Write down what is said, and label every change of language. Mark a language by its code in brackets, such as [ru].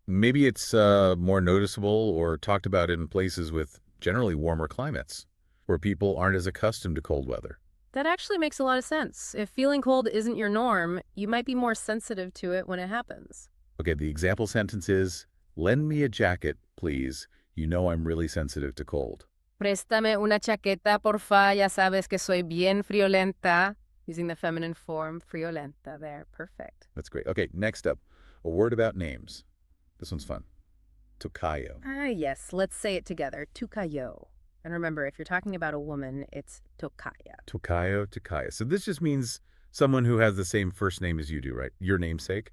[en] Maybe it's more noticeable or talked about in places with generally warmer climates, where people aren't as accustomed to cold weather. That actually makes a lot of sense. If feeling cold isn't your norm, you might be more sensitive to it when it happens. Okay, the example sentence is, lend me a jacket, please. You know I'm really sensitive to cold. [es] Préstame una chaqueta, porfa. Ya sabes que soy bien friolenta. [en] Using the feminine form, friolenta there. Perfect. That's great. Okay, next up, a word about names. This one's fun. Tocayo. Ah, yes. Let's say it together. Tucayo. And remember, if you're talking about a woman, it's tocaya. Tocayo, tocaya. So this just means someone who has the same first name as you do, right? Your namesake?